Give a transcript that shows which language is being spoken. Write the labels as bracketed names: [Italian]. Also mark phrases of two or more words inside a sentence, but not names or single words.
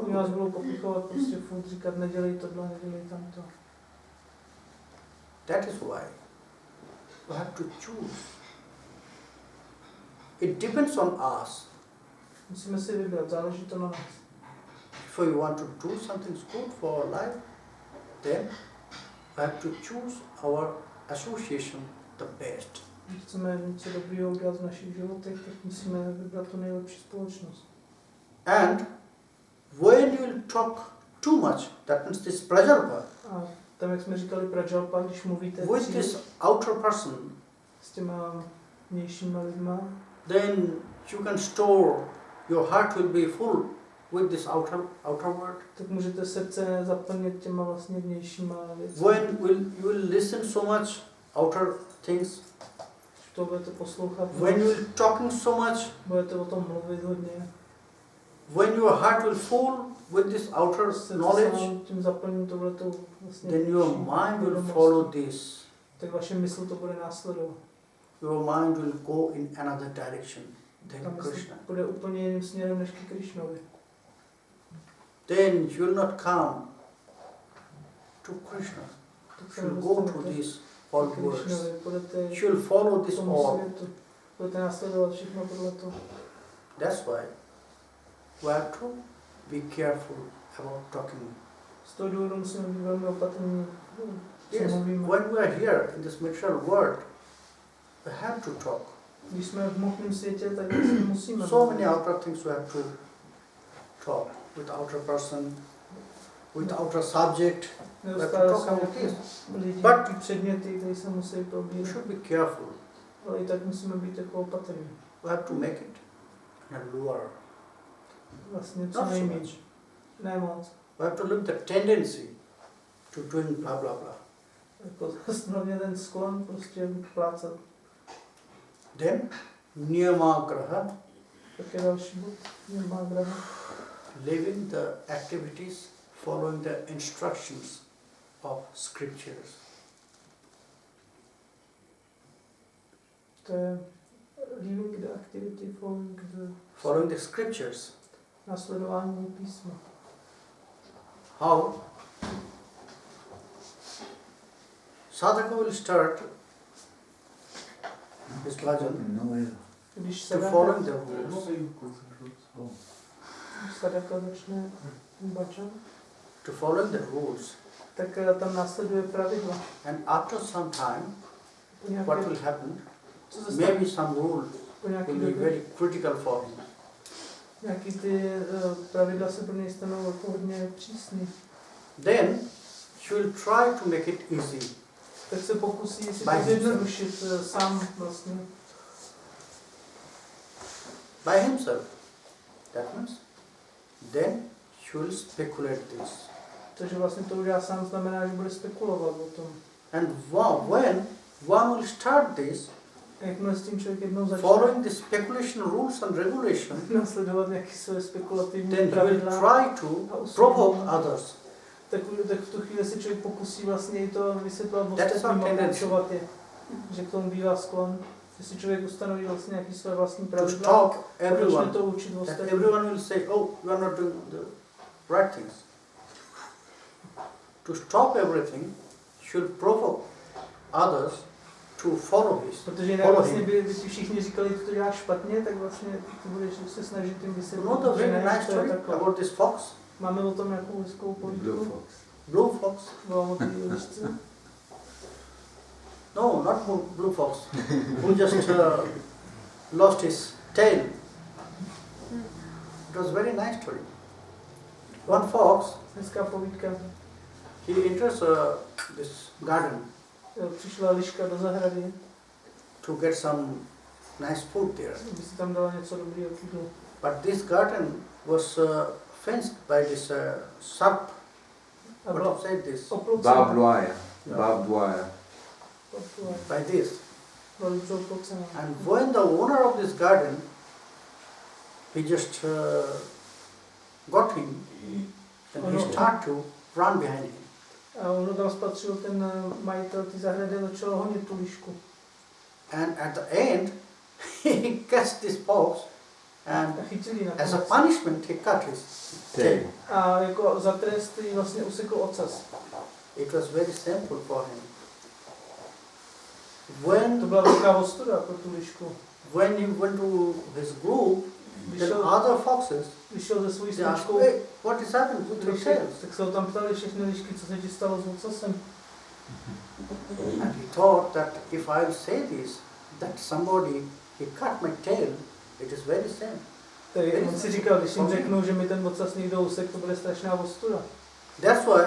[Czech] Oni do vás [English] that. [Czech] budou popichovat, prostě furt říkat, nedělej tohle, nedělej tamto. [English] That is why you have to choose. It depends on us. [Czech] Musíme si vybrat, záleží to na nás. [English] If you want to do something good for our life, then we have to choose our association the best. [Czech] Když chceme něco dobrého udělat v našich životech, tak musíme vybrat tu nejlepší společnost. [English] And when you will talk too much, that means this prajalpa, [Czech] A tam, jak jsme říkali Prajalpa, když mluvíte [English] with this outer person, [Czech] s těma vnějšíma lidma, [English] then you can store, your heart will be full with this outer world. [Czech] tak můžete srdce zaplnit těma vlastně vnějšíma věcmi. [English] When you will listen so much outer things, [Czech] Když to budete poslouchat, [English] when you will talking so much, [Czech] budete o tom mluvit hodně, [English] when your heart will full with this outer knowledge, [Czech] tím zaplním tohleto vlastně [English] then your [Czech] vnější [English] mind will [Czech] vědomost, [English] follow this. [Czech] tak vaše mysl to bude následovat. [English] Your mind will go in another direction [Czech] Ta [English] than [Czech] mysl [English] Krishna. [Czech] bude úplně jiným směrem než k Krišnovi. [English] Then you will not come to Krishna. [Czech] Tak se [English] You will go to [Czech] nedostanete [English] these [Czech] k [English] all words. [Czech] Krišnovi, budete [English] You will follow [Czech] k [English] this [Czech] tomu [English] all. [Czech] světu, budete následovat všechno tohleto. [English] That's why we have to be careful about talking. [Czech] Z toho důvodu musíme být velmi opatrní, co [English] Yes, [Czech] mluvíme. [English] when we are here in this material world, we have to talk. [Czech] Když jsme v hmotném světě, tak vlastně musíme [English] So many outer things we have to talk with outer person, with outer subject. [Czech] Neustále [English] talk [Czech] jsou [English] about [Czech] nějaké [English] this. [Czech] lidi, [English] But- [Czech] ty předměty, které se musí [English] We [Czech] probírat. [English] should be careful. [Czech] Ale i tak musíme být jako opatrní. [English] We have to make it in a lure. [Czech] Vlastně co [English] Not so [Czech] nejméně. [English] much. [Czech] Ne moc. [English] We have to look the tendency to doing blah blah blah. [Czech] Jako hlavně ten sklon prostě plácat. [English] Then niyamagraha, [Czech] Tak je další bod. Nemá graha. [English] living the activities following the instructions of scriptures. [Czech] To je [English] living the activity Following the scriptures. [Czech] následování písma. [English] How? Sadhaka will start his bhajan [Czech] Když [English] to follow the rules, [Czech] sadaka začne bhajan, [English] to follow the rules, [Czech] tak tam následuje pravidla. [English] and after some time, [Czech] Po nějaké, [English] what will happen? [Czech] co se stane, [English] Maybe some rule [Czech] po nějaký [English] will be [Czech] době, [English] very critical for him. [Czech] nějaký ty pravidla se pro něj stanou jako hodně přísný. [English] Then he will try to make it easy. [Czech] Tak se pokusí si [English] By [Czech] to zjednodušit sám vlastně. [English] By himself. That means then he will speculate this. [Czech] Takže vlastně to udělá sám, znamená, že bude spekulovat o tom. [English] And when one will start this, [Czech] A jakmile s tím člověk jednou začne [English] following the speculation rules and regulation, [Czech] nasledovat nějaké své spekulativní [English] then he will [Czech] pravidla, [English] try to provoke others. [Czech] tak v tu chvíli se člověk pokusí vlastně i to vysvětlovat [English] That is [Czech] ostatním [English] our [Czech] a [English] tendency. [Czech] poučovat je. Že k tomu bývá sklon, že si člověk ustanoví vlastně nějaké své vlastní [English] To [Czech] pravidla [English] stop [Czech] a začne [English] everyone. [Czech] to učit [English] That [Czech] ostatní. [English] everyone will say, oh, you are not doing the right things. To stop everything, should provoke others to follow his. [Czech] Protože jinak [English] Follow [Czech] vlastně [English] him. [Czech] by ti všichni říkali, že to děláš špatně, tak vlastně ty budeš se snažit jim [English] You [Czech] vysvětlit, [English] know the [Czech] že [English] very [Czech] ne, [English] nice [Czech] to je [English] story [Czech] takhle. [English] about this fox, [Czech] Máme o tom nějakou hezkou povídku, [English] blue fox. [Czech] bylo o té lišce. [English] No, not blue fox, who just lost his tail. It was a very nice story. One fox, [Czech] Hezká povídka. [English] he enters this garden [Czech] Přišla liška do zahrady, [English] to get some nice food there. [Czech] aby si tam dala něco dobrého k jídlu. [English] But this garden was fenced by this sharp, [Czech] A [English] what [Czech] byla [English] to say this, [Czech] oplocená. [English] Barbed wire. Barbed wire. by this. [Czech] Byla dobře oplocená. [English] And when the owner of this garden, he just got him, and he started to run behind him. [Czech] A ono tam spatřil ten majitel té zahrady a začal honit tu lišku. [English] And at the end, he catch this fox, and [Czech] A chytil ji [English] as a [Czech] nakonec. [English] punishment, he cut his tail. [Czech] A jako za trest jí vlastně usekl ocas. [English] It was very simple for him. [Czech] To [English] When [Czech] byla velká ostuda pro tu lišku. [English] he went to his group, then [Czech] Vyšel, [English] other foxes, [Czech] vyšel ze svojí [English] they asked, [Czech] sličkou, [English] hey, what is happening with your tails? [Czech] tak se ho tam ptali všechny lišky, co se ti stalo s ocasem. [English] And he thought that if I say this, that somebody, he cut my tail, it is very same. [Czech] Takže on si říkal, když jim řeknou, že mi ten ocas někdo usek, to bude strašná ostuda.